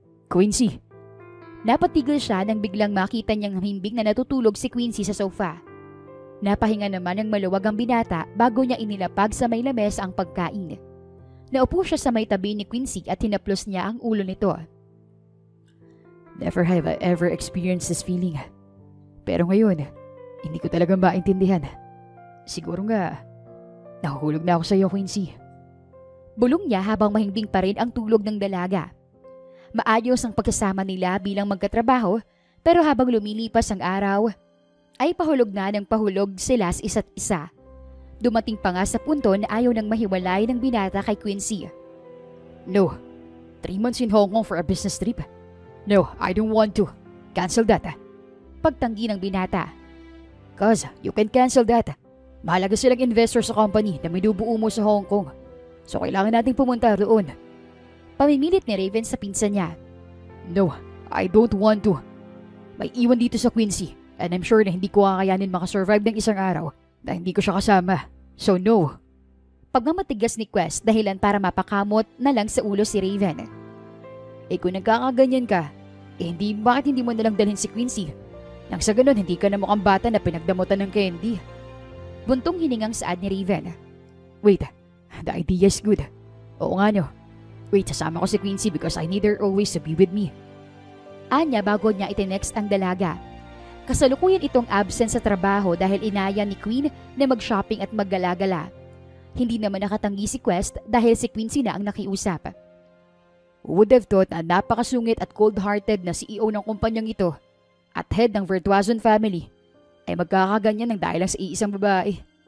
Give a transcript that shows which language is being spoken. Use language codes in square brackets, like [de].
[tl] Quincy. Napatigil siya nang biglang makita niyang himbing na natutulog si Quincy sa sofa. Napahinga naman ng maluwag ang binata bago niya inilapag sa may lamesa ang pagkain. Naupo siya sa may tabi ni Quincy at hinaplos niya ang ulo nito. [en] Never have I ever experienced this feeling. [tl] Pero ngayon, hindi ko talaga maintindihan. Siguro nga, nahuhulog na ako sa iyo, Quincy. Bulong niya habang mahimbing pa rin ang tulog ng dalaga. Maayos ang pagkasama nila bilang magkatrabaho pero habang lumilipas ang araw, ay pahulog na ng pahulog sila sa isa't isa. Dumating pa nga sa punto na ayaw nang mahiwalay ng binata kay Quincy. [en] No, 3 months in Hong Kong for a business trip. No, I don't want to. Cancel that. [tl] Pagtanggi ng binata. [en] Cause you can cancel that. [tl] Mahalaga silang investor sa company na minubuo mo sa Hong Kong. So kailangan nating pumunta roon. Pamimilit ni Raven sa pinsan niya. [en] No, I don't want to. [tl] May iwan dito sa Quincy [en] and I'm sure [tl] na hindi ko kakayanin makasurvive ng isang araw na hindi ko siya kasama. [en] So no. [tl] Pagmamatigas ni Quest dahilan para mapakamot na lang sa ulo si Raven. Kung nagkakaganyan ka, bakit hindi mo nalang dalhin si Quincy? Nang sa ganun, hindi ka na mukhang bata na pinagdamutan ng candy. Buntong hiningang saad ni Raven. [en] Wait, the idea is good. [tl] Oo nga no. [en] Wait, [tl] sasama ko si Quincy [en] because I need her always to be with me. [tl] Anya bago niya itinext ang dalaga. Kasalukuyan itong absent sa trabaho dahil inaya ni Queen na mag-shopping at maggalagala. Hindi naman nakatanggi si Quest dahil si Quincy na ang nakiusap. [en] Who would have thought [tl] na napakasungit at cold-hearted na CEO ng kumpanyang ito at head ng Virtuazon family ay magkakaganyan ng dahil lang sa iisang babae.